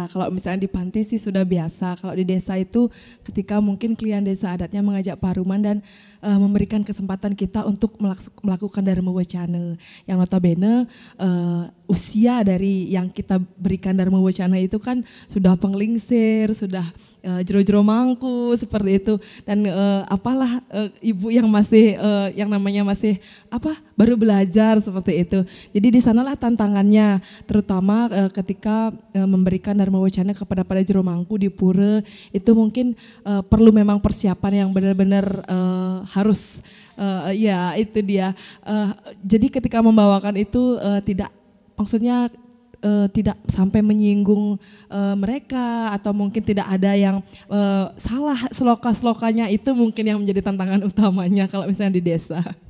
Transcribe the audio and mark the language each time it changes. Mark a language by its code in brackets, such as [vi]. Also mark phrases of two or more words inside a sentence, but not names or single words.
[id] Kalau misalnya di panti sih sudah biasa, kalau di desa itu ketika mungkin klien desa adatnya mengajak paruman dan memberikan kesempatan kita untuk melakukan Dharma Wacana, yang notabene usia dari yang kita berikan Dharma Wacana itu kan sudah penglingsir, sudah jero-jero mangku seperti itu, dan apalah ibu yang masih yang namanya masih baru belajar seperti itu. Jadi di sanalah tantangannya, terutama ketika memberikan Dharma Wacana kepada jero mangku di pura, itu mungkin perlu memang persiapan yang benar-benar harus ya itu dia. Jadi ketika membawakan itu tidak sampai menyinggung mereka, atau mungkin tidak ada yang salah sloka-slokanya, itu mungkin yang menjadi tantangan utamanya kalau misalnya di desa.